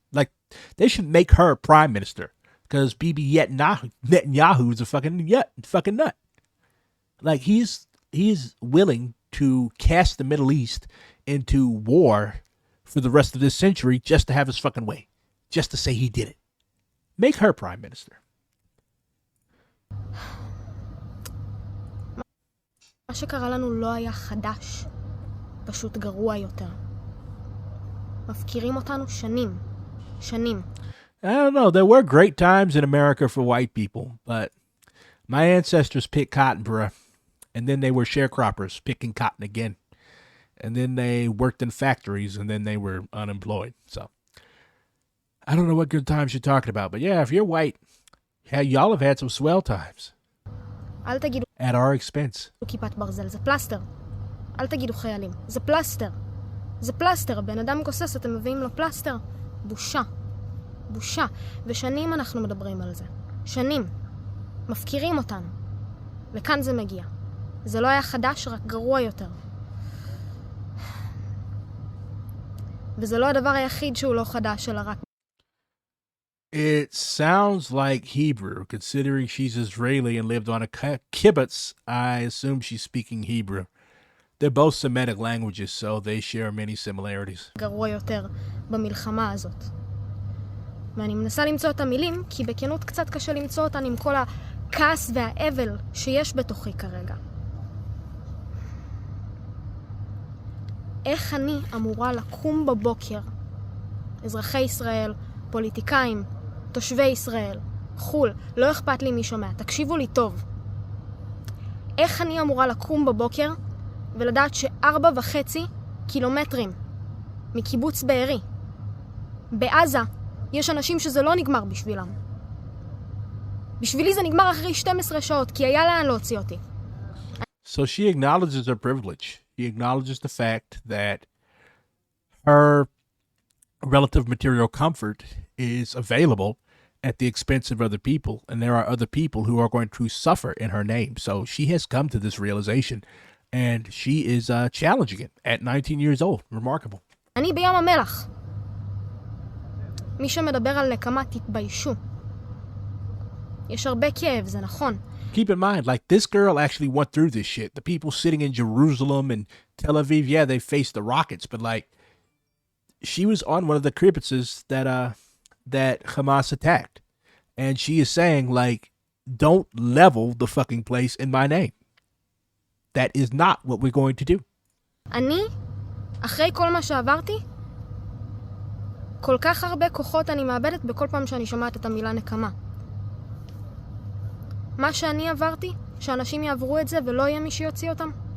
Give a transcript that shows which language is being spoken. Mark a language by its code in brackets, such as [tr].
[en] Like, they should make her prime minister because Bibi Netanyahu is a fucking nut. Like, he's willing to cast the Middle East into war for the rest of this century just to have his fucking way. Just to say he did it. Make her prime minister. [he] מה שקרה לנו לא היה חדש, פשוט גרוע יותר. מפקירים אותנו שנים. שנים. [en] I don't know. There were great times in America for white people, but my ancestors picked cotton, bruh. And then they were sharecroppers picking cotton again. And then they worked in factories, and then they were unemployed. So I don't know what good times you're talking about, but yeah, if you're white, yeah, y'all have had some swell times. [he] אל תגידו [en] At our expense. [he] כיפת ברזל, זה פלסטר. אל תגידו חיילים, זה פלסטר. זה פלסטר, בן אדם גוסס, אתם מביאים לו פלסטר. בושה. בושה. ושנים אנחנו מדברים על זה. שנים. מפקירים אותנו. לכאן זה מגיע. זה לא היה חדש, רק גרוע יותר. וזה לא הדבר היחיד שהוא לא חדש, אלא רק... [en] It sounds like Hebrew, considering she's Israeli and lived on a kibbutz. I assume she's speaking Hebrew. They're both Semitic languages, so they share many similarities. [he] גרוע יותר במלחמה הזאת. ואני מנסה למצוא את המילים, כי בכנות קצת קשה למצוא אותן עם כל הכעס והאבל שיש בתוכי כרגע. איך אני אמורה לקום בבוקר, אזרחי ישראל, פוליטיקאים, תושבי ישראל, חול, לא אכפת לי מי שומע, תקשיבו לי טוב. איך אני אמורה לקום בבוקר ולדעת ש4.5 קילומטרים מקיבוץ בארי, בעזה, יש אנשים שזה לא נגמר בשבילם. בשבילי זה נגמר אחרי 12 שעות, כי היה לאן להוציא אותי. [en] So she acknowledges her privilege. She acknowledges the fact that her relative material comfort is available at the expense of other people, and there are other people who are going to suffer in her name. So she has come to this realization, and she is challenging it at 19 years old. Remarkable. [he] אני בים המלח. מי שמדבר על נקמה, תתביישו. יש הרבה כאב, זה נכון. [en] Keep in mind, like, this girl actually went through this shit. The people sitting in Jerusalem and Tel Aviv, yeah, they faced the rockets, but, like, she was on one of the kibbutzes that Hamas attacked. And she is saying, like, don't level the fucking place in my name. That is not what we're going to do. [he] אני, אחרי כל מה שעברתי, כל כך הרבה כוחות אני מאבדת בכל פעם שאני שומעת את המילה נקמה. מה שאני עברתי, שאנשים יעברו את זה ולא יהיה מי שיוציא אותם.